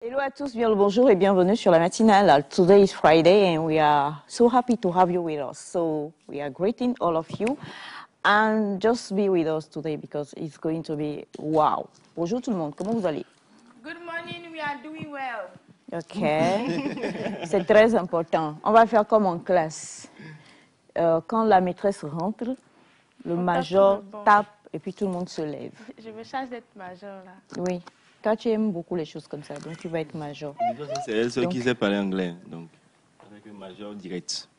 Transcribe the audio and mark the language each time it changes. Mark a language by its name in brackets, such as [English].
[French] Hello à tous, bien le bonjour et bienvenue sur la matinale. [English] Today is Friday and we are so happy to have you with us. So we are greeting all of you and just be with us today because it's going to be wow. [French] Bonjour tout le monde, comment vous allez? [English] Good morning, we are doing well. [French] Ok, c'est très important. On va faire comme en classe. Quand la maîtresse rentre, le major tape et puis tout le monde se lève. Je me charge d'être major là. Oui. Toi, tu aimes beaucoup les choses comme ça, donc tu vas être major. C'est elle seule qui sait parler anglais, donc avec le major direct.